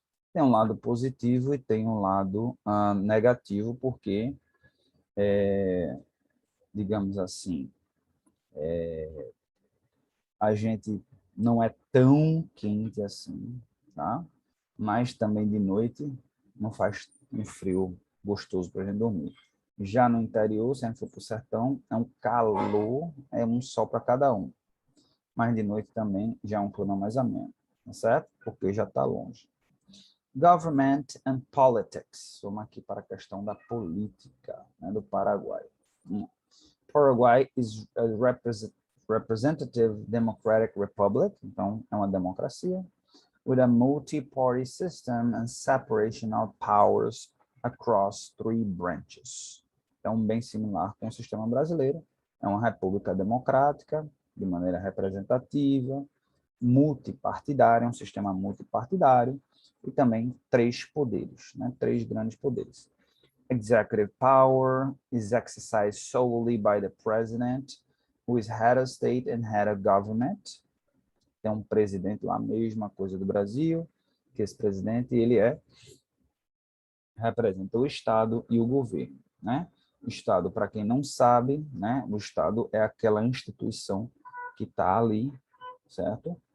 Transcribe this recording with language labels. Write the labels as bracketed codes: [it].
[pt] Tem um lado positivo e tem um lado negativo, porque, digamos assim, a gente não é tão quente assim, tá? Mas também de noite não faz um frio gostoso para a gente dormir. Já no interior, se a gente for para o sertão, é um calor, é um sol para cada um. Mas de noite também já é um clima mais ameno, tá certo? Porque já está longe. [en] Government and politics. [pt] Vamos aqui para a questão da política, né, do Paraguai. [en] Paraguay is a representative democratic republic, [pt] então é uma democracia, [en] with a multi-party system and separation of powers across three branches. [pt] Então, bem similar com o sistema brasileiro, é uma república democrática, de maneira representativa, multipartidária, um sistema multipartidário, e também três poderes, né? Três grandes poderes. [en] Executive power is exercised solely by the president, who is head of state and head of government. [pt] Tem um presidente lá, a mesma coisa do Brasil, que esse presidente, ele representa o Estado e o governo, né? O Estado, para quem não sabe, né? O Estado é aquela instituição que está ali, certo?